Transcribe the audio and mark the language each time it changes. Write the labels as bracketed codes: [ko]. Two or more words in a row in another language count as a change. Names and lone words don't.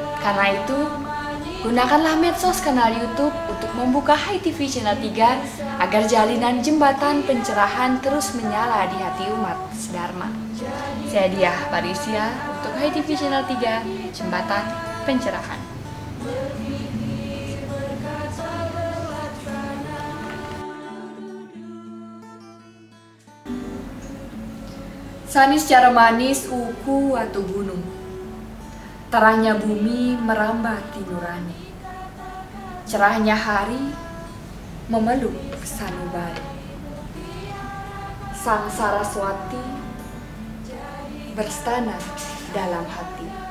[id] Karena itu, Gunakanlah medsos kanal YouTube untuk membuka HiTV Channel 3 agar jalinan jembatan pencerahan terus menyala di hati umat sedharma. Saya Diah Parisia untuk HiTV Channel 3, Jembatan Pencerahan. Sanis cara manis uku watu gunung, terangnya bumi merambat di nurani, cerahnya hari memeluk sanubari. Sang Saraswati berstana dalam hati.